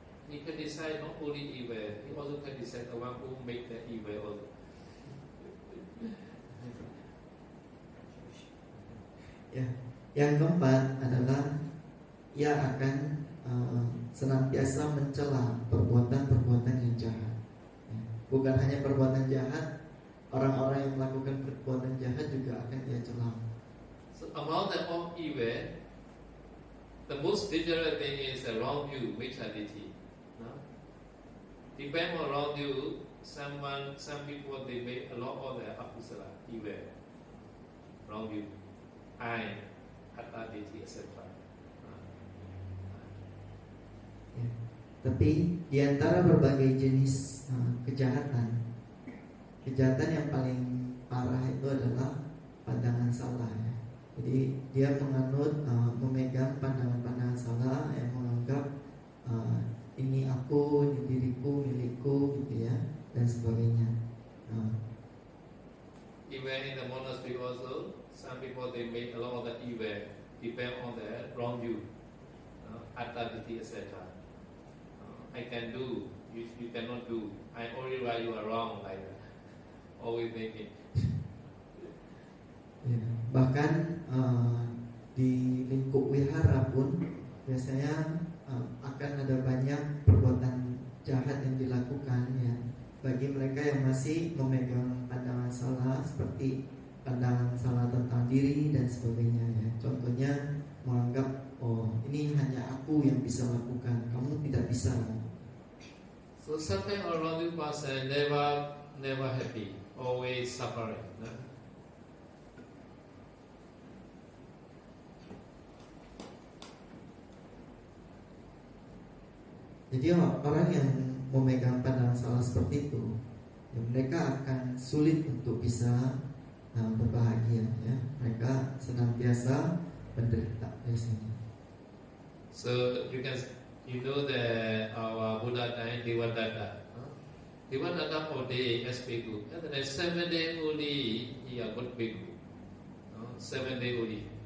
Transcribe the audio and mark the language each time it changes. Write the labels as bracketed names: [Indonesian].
[English] He criticized not only evil, he also criticized the one who made the evil also. [Indonesian] Ya, yang keempat adalah ia akan senantiasa mencela perbuatan-perbuatan yang jahat. Ya, bukan hanya perbuatan jahat, orang-orang yang melakukan perbuatan jahat juga akan ia cela. [English] So among the all evil, the most dangerous thing is the wrong view, mentality. No? Depend on wrong view, some people they make a lot of the akusala, evil, wrong view, I, attaditi, etc. [Indonesian] Ya. Tapi di antara berbagai jenis kejahatan yang paling parah itu adalah pandangan salah. Ya. Jadi dia menganut, memegang pandangan-pandangan salah yang menganggap ini aku, ini diriku, milikku, gitu ya, dan sebagainya. [English] Even in the monastery also, some people they make a lot of the evil, depend on the wrong view, attaditi, etc. I can do, you cannot do. I only right, you are wrong, like that. Always make it. [Indonesian] Ya, bahkan di lingkup wihara pun biasanya akan ada banyak perbuatan jahat yang dilakukan ya bagi mereka yang masih memegang pandangan salah, seperti pandangan salah tentang diri dan sebagainya ya. Contohnya menganggap ini hanya aku yang bisa lakukan, kamu tidak bisa. [English] So sometimes around you person never happy, always suffering. No? [Indonesian] Jadi orang yang memegang pandangan salah seperti itu, ya mereka akan sulit untuk bisa berbahagia. Ya. Mereka senantiasa menderita biasanya. [English] So you know that our Buddha time Devadatta. Devadatta all day as bhikkhu. And then 7 days only he a good bhikkhu. 7 days only.